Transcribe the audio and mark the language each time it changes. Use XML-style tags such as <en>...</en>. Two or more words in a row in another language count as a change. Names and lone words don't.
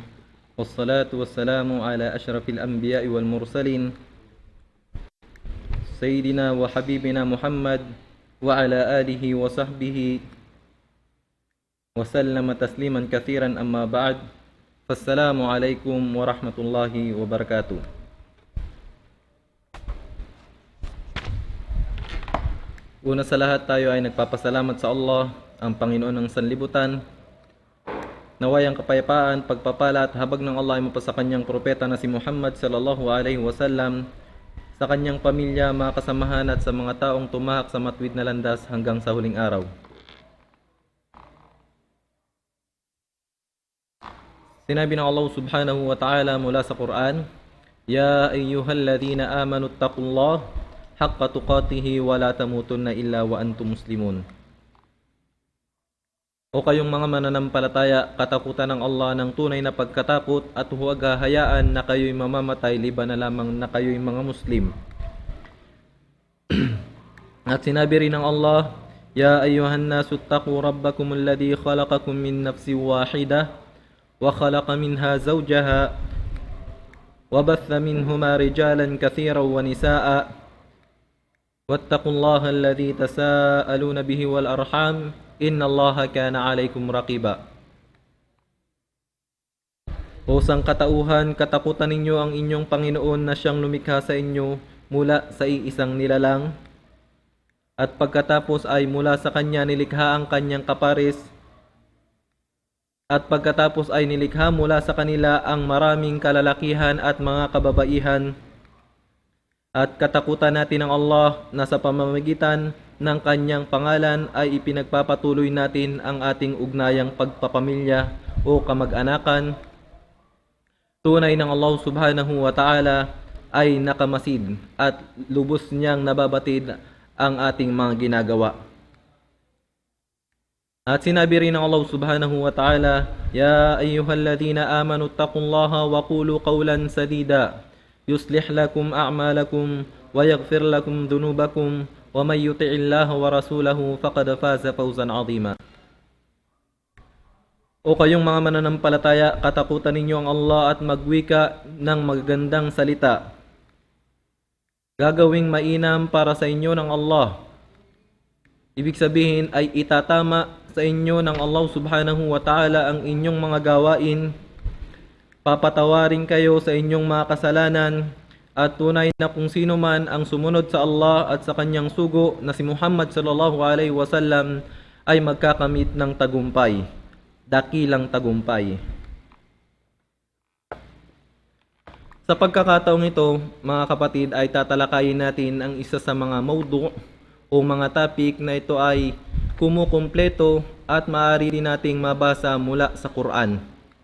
<ar>والصلاة والسلام على أشرف الأنبياء والمرسلين سيدنا وحبيبنا محمد وعلى آله وصحبه وسلم تسليما كثيرا أما بعد. فالسلام عليكم ورحمة الله وبركاته.</ar> <tl>Una sa lahat, tayo ay nagpapasalamat sa Allah, ang Panginoon ng sanlibutan. Naway ang kapayapaan, pagpapala at habag ng Allah ay mapasa kanyang propeta na si Muhammad</tl> <ar>صلى الله عليه وسلم,</ar> <tl>sa kanyang pamilya, mga kasamahan at sa mga taong tumahak sa matuwid na landas hanggang sa huling araw. Sinabi ng Allah</tl> <ar>سبحانه وتعالى</ar> <tl>mula sa Quran,</tl> <ar>يا أيها الذين آمنوا اتقوا الله حق تقاته ولا تموتن إلا وأنتم مسلمون.</ar> <tl>O kayong mga mananampalataya, katakutan ng Allah ng tunay na pagkatakot at huwag hahayaan na kayo'y mamamatay liban na lamang na kayo'y mga Muslim. At sinabi rin ng Allah,</tl> <ar>يا أيها الناس اتقوا ربكم الذي خلقكم من نفس واحدة وخلق منها زوجها وبث منهما رجالا كثيرا ونساء واتقوا الله الذي تساءلون به والأرحام إن الله كان عليكم رقيبا.</ar> <tl>O sangkatauhan, katakutan ninyo ang inyong Panginoon na siyang lumikha sa inyo mula sa iisang nilalang, at pagkatapos ay mula sa kanya nilikha ang kanyang kapares, at pagkatapos ay nilikha mula sa kanila ang maraming kalalakihan at mga kababaihan. At katakutan natin ng Allah na sa pamamagitan ng kanyang pangalan ay ipinagpapatuloy natin ang ating ugnayang pagpapamilya o kamag-anakan. Tunay ng Allah</tl> <ar>سبحانه وتعالى</ar> <tl>ay nakamasid at lubos niyang nababatid ang ating mga ginagawa. At sinabi rin ng Allah</tl> <ar>سبحانه وتعالى، يا أيها الذين آمنوا اتقوا الله وقولوا قولا سديدا يصلح لكم أعمالكم ويغفر لكم ذنوبكم ومن يطع الله ورسوله فقد فاز فوزا عظيما.</ar> <tl>O kayong mga mananampalataya, katakutan ninyo ang Allah at magwika ng magagandang salita. Gagawing mainam para sa inyo ng Allah. Ibig sabihin ay itatama sa inyo ng Allah</tl> <ar>سبحانه وتعالى</ar> <tl>ang inyong mga gawain. Papatawarin kayo sa inyong mga kasalanan, at tunay na kung sino man ang sumunod sa Allah at sa kanyang sugo na si Muhammad</tl> <ar>صلى الله عليه وسلم</ar> <tl>ay magkakamit ng tagumpay, dakilang tagumpay. Sa pagkakataong ito, mga kapatid, ay tatalakayin natin ang isa sa mga mawdu' o mga topic na ito ay kumukumpleto at maaari din nating mabasa mula sa Quran.</tl>